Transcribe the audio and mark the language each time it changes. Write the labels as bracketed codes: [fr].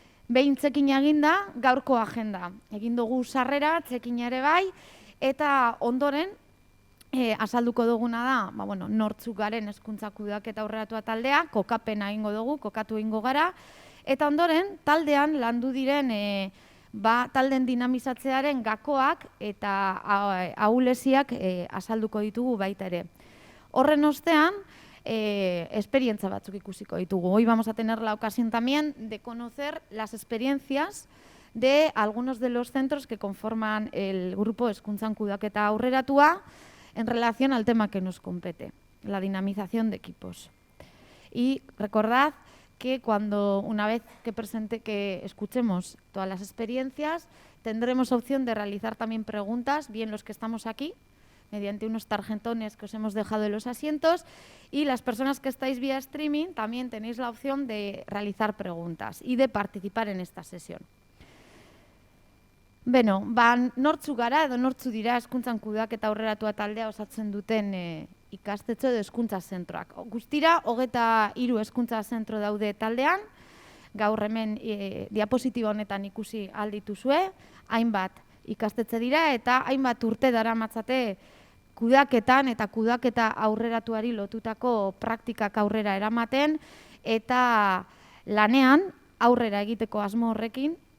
[eu] Behin txekina eginda, gaurko agenda. Egin dugu sarrera, txekina ere bai, eta ondoren, azalduko duguna da, nortzuk garen hezkuntza kudeaketa aurreratua taldea, kokapena egingo dugu, kokatu egingo gara, eta ondoren, taldean landu diren taldeen dinamizatzearen gakoak eta ahuleziak azalduko ditugu baita ere. Horren ostean, esperientza batzuk ikusiko ditugu. [es] Hoy vamos a tener la ocasión también de conocer las experiencias de algunos de los centros que conforman el grupo Hezkuntzan Kudeaketa Aurreratua en relación al tema que nos compete, la dinamización de equipos. Y recordad que una vez que escuchemos todas las experiencias, tendremos opción de realizar también preguntas, bien los que estamos aquí, mediante unos tarjetones que os hemos dejado en los asientos, y las personas que estáis vía streaming también tenéis la opción de realizar preguntas y de participar en esta sesión. [eu] Beno, nortzu gara edo nortzu dira hezkuntzan kudeaketa aurreratua taldea osatzen duten ikastetxe edo hezkuntza zentroak. Guztira, 23 hezkuntza zentro daude taldean, gaur hemen diapositiba honetan ikusi aldituzue, hainbat ikastetxe dira eta hainbat urte daramatzate kudeaketan eta kudeaketa aurreratuari lotutako praktikak aurrera eramaten eta lanean aurrera egiteko asmo horrekin.